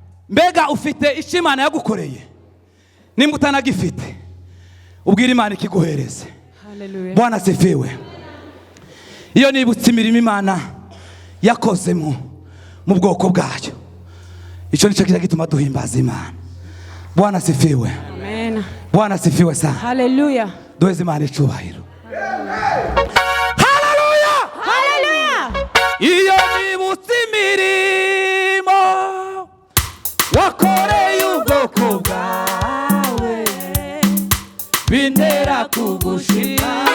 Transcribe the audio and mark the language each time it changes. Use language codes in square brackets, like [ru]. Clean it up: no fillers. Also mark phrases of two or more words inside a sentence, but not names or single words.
[rw] mbega ufite icyo Imana yagukoreye? Nimba utanagifite ubwira Imana ikiguhereze. Hallelujah. [sw] Bwana asifiwe. [rw] Iyo nibutse imirimo Imana yakoze mu bwoko bwayo, icyo nicyo kiza gituma duhimbaza Imana. [sw] Bwana asifiwe. [rw] Amen. [sw] Bwana asifiwe sana. [rw] Hallelujah. Duheze Imana icyubahiro. Iyo nibutse imirimo wakoreye ubwoko bwawe, bintera kugushima.